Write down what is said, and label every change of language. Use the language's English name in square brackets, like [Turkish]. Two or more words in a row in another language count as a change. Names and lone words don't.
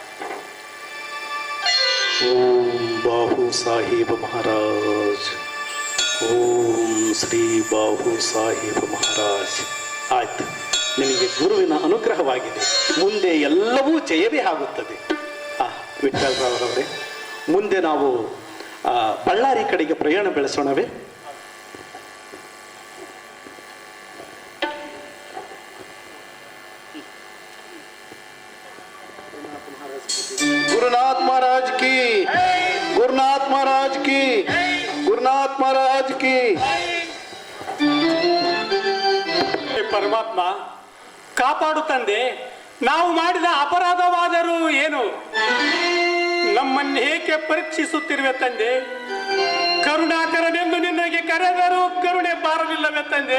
[Kannada] ಓಂ ಬಾಹು ಸಾಹೇಬ ಮಹಾರಾಜ್, ಓಂ ಶ್ರೀ ಬಾಹು ಸಾಹೇಬ ಮಹಾರಾಜ್. ಆಯ್ತು, ನಿನಗೆ ಗುರುವಿನ ಅನುಗ್ರಹವಾಗಿದೆ. ಮುಂದೆ ಎಲ್ಲವೂ ಜಯವೇ ಆಗುತ್ತದೆ. ವಿಠ್ಠಲರವರವರೇ, ಮುಂದೆ ನಾವು ಬಳ್ಳಾರಿ ಕಡೆಗೆ ಪ್ರಯಾಣ ಬೆಳೆಸೋಣವೇ? [Hindi] गुरुनाथ महाराज की, गुरुनाथ महाराज की, गुरुनाथ महाराज की. [Kannada] ಪರಮಾತ್ಮ ಕಾಪಾಡು ತಂದೆ. ನಾವು ಮಾಡಿದ ಅಪರಾಧವಾದರೂ ಏನು, ನಮ್ಮನ್ನೇಕೆ ಪರೀಕ್ಷಿಸುತ್ತಿರುವೆ ತಂದೆ? ಕರುಣಾಕರನೆಂದು ನಿನಗೆ ಕರೆದರೂ ಕರುಣೆ ಬಾರಲಿಲ್ಲವೇ ತಂದೆ?